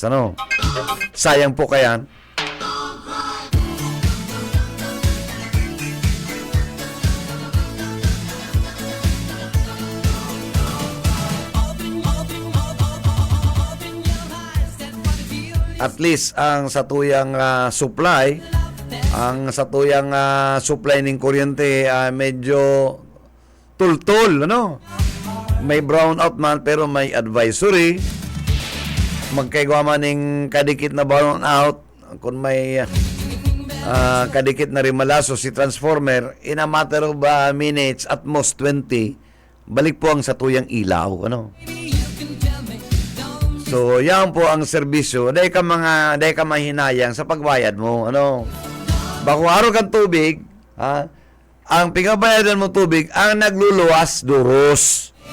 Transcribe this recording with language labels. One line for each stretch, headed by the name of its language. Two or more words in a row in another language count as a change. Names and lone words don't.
Bikol: Ano? Sayang po kaya. At least ang satuyang supply ng kuryente medyo tultol ano. May brownout man pero may advisory. Magkaigwa man ng kadikit na brownout kung may kadikit na rimalaso si transformer
English: in a matter of minutes at most
Bikol: 20 balik po ang satuyang ilaw ano. So, yan po ang serbisyo. Dahil ka mahinayang sa pagbayad mo. Ano? Bako araw kang tubig, ang pingabayadan mo tubig, ang nagluluwas, duros.